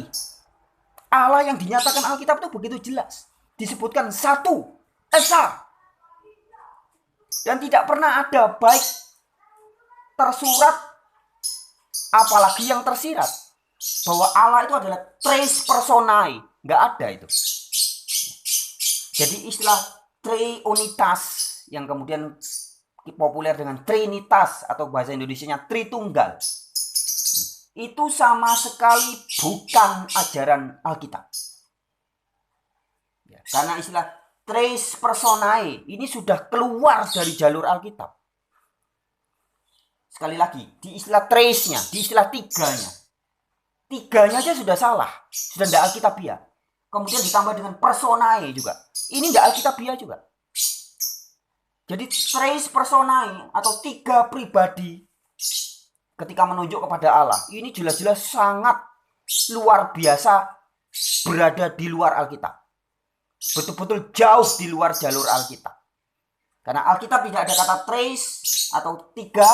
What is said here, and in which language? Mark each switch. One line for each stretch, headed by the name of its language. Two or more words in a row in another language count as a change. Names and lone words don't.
Indonesian: Allah yang dinyatakan Alkitab itu begitu jelas. Disebutkan satu, esa. Dan tidak pernah ada baik tersurat, apalagi yang tersirat, bahwa Allah itu adalah
Latin: tres personae.
Indonesian: Nggak ada itu. Jadi istilah Triunitas yang kemudian populer dengan Trinitas atau bahasa Indonesianya Tritunggal, itu sama sekali bukan ajaran Alkitab. Ya, karena istilah
Latin: tres personae
Indonesian: ini sudah keluar dari jalur Alkitab. Sekali lagi, di istilah tresnya, di istilah tiganya, Tiganya aja sudah salah, sudah tidak alkitabiah. Kemudian ditambah dengan personae juga. Ini tidak alkitabiah juga. Jadi
Latin: tres personae
Indonesian: atau tiga pribadi ketika menunjuk kepada Allah, ini jelas-jelas sangat luar biasa berada di luar Alkitab. Betul-betul jauh di luar jalur Alkitab. Karena Alkitab tidak ada kata tres atau tiga.